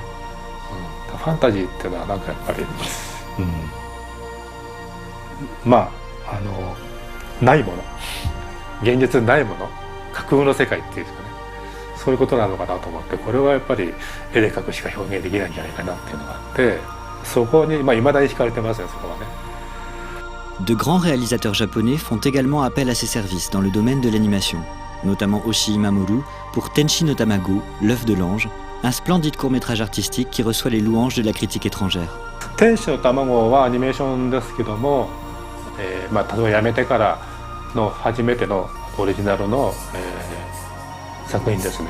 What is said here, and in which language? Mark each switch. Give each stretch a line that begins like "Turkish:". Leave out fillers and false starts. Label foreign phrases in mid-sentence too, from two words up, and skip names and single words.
Japanese: ファンタジーっていうのはなんかやっぱり、まあないもの、現実にないもの、架空の世界っていうんですかね、そういうことなのかなと思って、これはやっぱり絵で描くしか表現できないんじゃないかなっていうのがあって、そこにまあ未だに惹かれてますね、そこはね。
French: De grands réalisateurs japonais font également appel à ses services dans le domaine de l'animation, notamment Oshii Mamoru pour Tenchi no Tamago, l'œuf de l'ange, un splendide court-métrage artistique qui reçoit les louanges de la critique étrangère.
Japanese: 天使の卵はアニメーションですけども、まあ、例えば辞めてからの初めてのオリジナルの、作品ですね。